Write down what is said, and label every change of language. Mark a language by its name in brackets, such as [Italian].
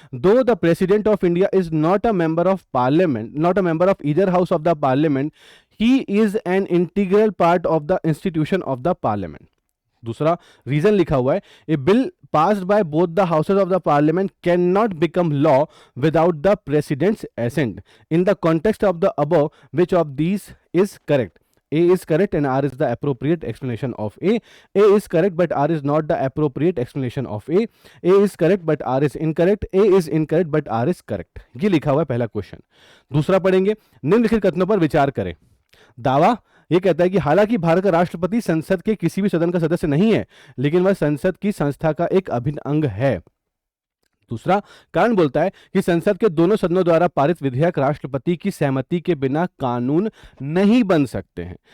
[English] दो the president of India is not a member of parliament, not a member of either house of the parliament, he is an integral part of the institution of the parliament. [Hindi] दूसरा reason लिखा हुआ है, [English] A bill passed by both the houses of the parliament can not become law without the president's assent. In the context of the above which of these is correct? A is correct and R is the appropriate explanation of A. A is correct but R is not the appropriate explanation of A. A is correct but R is incorrect. A is incorrect but R is correct. [Hindi] ये लिखा हुआ है पहला question. दूसरा पढ़ेंगे, निम्नलिखित कथनों पर विचार करें। दावा ये कहता है कि हालांकि भारत का राष्ट्रपति संसद के किसी भी सदन का सदस्य नहीं है, लेकिन वह संसद की संस्था का एक अभिन्न अंग है। दूसरा कारण बोलता है कि संसद के दोनों सदनों द्वारा पारित विधेयक राष्ट्रपति की सहमति के बिना कानून नहीं बन सकते हैं।